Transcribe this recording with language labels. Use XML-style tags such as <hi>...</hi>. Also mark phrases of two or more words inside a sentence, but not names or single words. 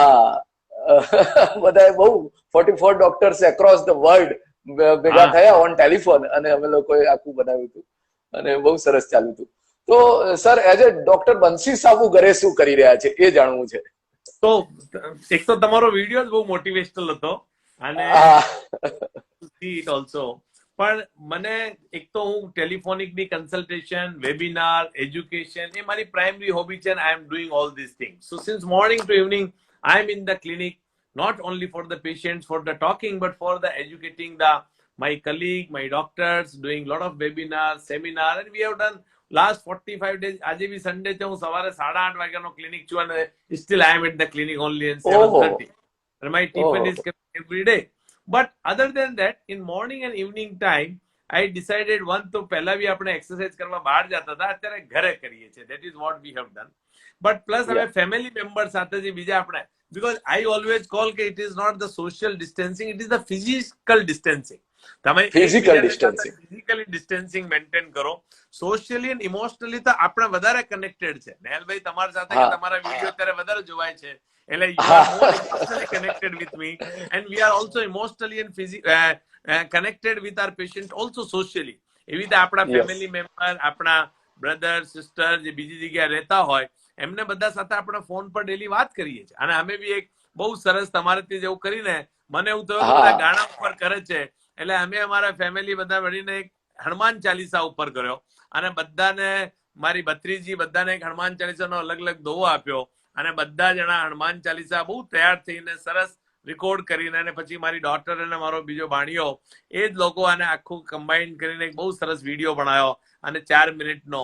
<gu>હા, બધાએ બહુ 44</gu> <en>doctors across the world</en> <gu>ભેગા હા, થયા</gu> <en>on telephone,</en> <gu>અને અમે લોકોએ આખું બનાવ્યું હતું, અને બહુ સરસ ચાલ્યું હતું. તો સર,</gu> <en>as a doctor</en> <gu>બંસી સાબુ ઘરે શું કરી રહ્યા છે એ જાણવું છે. તો એક તો તમારો વિડીયો બહુ મોટિવેશનલ હતો, અને હા,</gu> <en>see it also.</en> <gu>પણ મને એક તો હું ટેલિફોનિકની</gu> <en>consultation, webinar, education,</en> <gu>એ મારી</gu> <en>primary hobby</en> <gu>છે,</gu> <en>and I am doing all these things. So since morning to evening, I am in the clinic, not only for the patients, for the talking, but for the educating my colleague, my doctors, doing lot of webinars, seminar, and we have done last 45 days.</en> <gu>આજે બી સન્ડે છે, હું સવારે 8:30 વાગ્યાનો ક્લિનિક છું, અને</gu> <en>still I am at the clinic only at ઓહો, 7:30. And my tiffin ઓહો, is kept every day. But other than that, in morning and evening time, I decided one</en> <gu>તો પહેલા બી આપણે એક્સરસાઇઝ કરવા બહાર જતા હતા, અત્યારે ઘરે કરીએ છીએ.</gu> <en>That is what we have done. But plus અમે યા, family member</en> <gu>સાથે જે બીજા આપણે,</gu> <en>because I always call કે it is not the social distancing, it is the physical distancing.</en> <gu>તમે ફિઝિકલ એકબીજાની સાથે ડિસ્ટન્સિંગ.</gu> <en>physically distancing maintain</en> <gu>કરો.</gu> <en>socially and emotionally</en> <gu>તો આપણે વધારે કનેક્ટેડ છે. નેહલભાઈ તમારી સાથે કે હા, તમારા વિડીયો અત્યારે વધારે જોવાય છે, એટલે</gu> <en>you are more</en> <gu>હા,</gu> <en>emotionally connected with me, and we are also emotionally and connected with our patient also socially.</en> <gu>એવી રીતે આપણા યસ,</gu> <en>family member,</en> <gu>આપણા</gu> <en>brother sister</en> <gu>જે બીજી જગ્યાએ રહેતા હોય, એમને બધા સાથે આપણે ફોન પર ડેલી વાત કરીએ છીએ. અને અમે બી એક બહુ સરસ તમારાથી જેવું કરીને મને એવું થયું કે બધા હા, ગાણા ઉપર કરે છે, એટલે અમે અમારા ફેમિલી બધા મળીને એક હનુમાન ચાલીસા ઉપર કર્યો, અને બધાને, મારી ભત્રીજી બધાને એક હનુમાન ચાલીસાનો અલગ અલગ દોવો આપ્યો, અને બધા જણા હનુમાન ચાલીસા બહુ તૈયાર થઈને સરસ રેકોર્ડ કરીને, અને પછી મારી ડોટર અને મારો બીજો ભાણિયો, એ જ લોકો આને આખું કમ્બાઈન કરીને એક બહુ સરસ વિડીયો બનાવ્યો, અને 4 મિનિટનો.</gu>